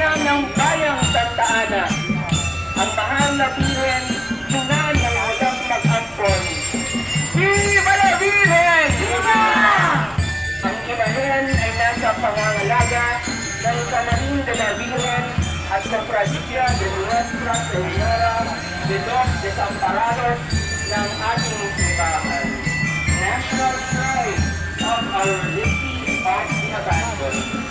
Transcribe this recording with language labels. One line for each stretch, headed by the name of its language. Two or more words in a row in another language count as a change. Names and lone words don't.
Filipino: ng bayang Santa Ana, ang mahal na Birhen, ina ng walang mag-ampon.
Spanish: Viva la Virgen! Viva!
Filipino: Ang imahen ay nasa pangangalaga ng Camarin de la Virgen at Cofradía de Nuestra Señora de los Desamparados ng ating simbahan.
English: National Shrine of Our Lady of the Abandoned.